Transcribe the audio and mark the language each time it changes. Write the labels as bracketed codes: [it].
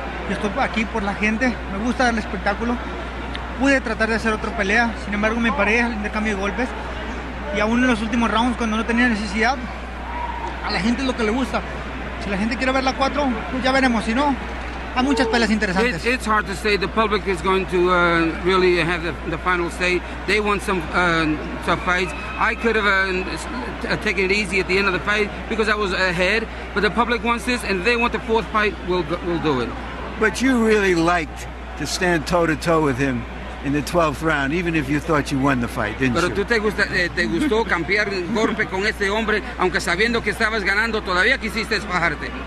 [es] Yo estoy aquí por la gente. Me gusta el espectáculo. Pude tratar de hacer otra pelea. Sin embargo, me paré al intercambio de golpes. Y aún en los últimos rounds, cuando no tenía necesidad, a la gente es lo que le gusta. Si la gente quiere ver la 4, pues ya veremos. Si no, hay muchas peleas interesantes. [en] It's hard to say. The public is going to really have the final say. They want some tough fights. I could have taken it easy at the end of the fight because I was ahead, but the public wants this, and they want the fourth fight. We'll do it. But you really liked to stand toe-to-toe with him in the 12th round, even if you thought you won the fight, didn't [es] Pero [en] you? [es] tú te gustó cambiar golpe con este hombre, aunque sabiendo que estabas ganando, todavía quisiste bajarte.